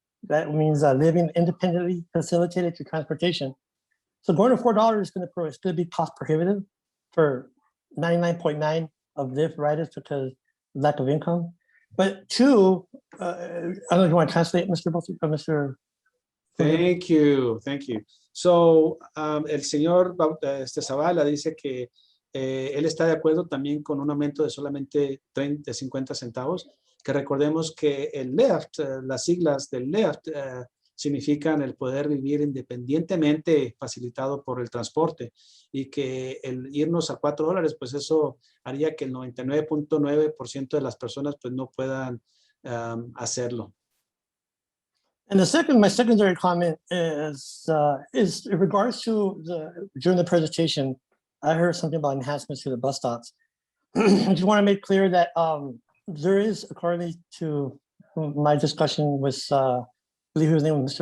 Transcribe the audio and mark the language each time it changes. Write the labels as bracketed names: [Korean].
[English] That means living independently facilitated through transportation. So going to $4 is going to be cost prohibitive for 99.9 of LIFT riders because of lack of income. But two, I don't know if you want to translate, Mr. Thank you. [Spanish] So, el señor Zavala dice que él está de acuerdo también con un aumento de solamente 50 centavos, que recordemos que el LEFT, las siglas del LEFT significan el poder vivir independientemente facilitado por el transporte y que el irnos a $4, pues eso haría que el 99.9% de las personas pues no puedan hacerlo. [English] And my secondary comment is in regards to during the presentation, I heard something about enhancements to the bus stops. I just want to make clear that there is, according to my discussion with, I believe his name was Mr.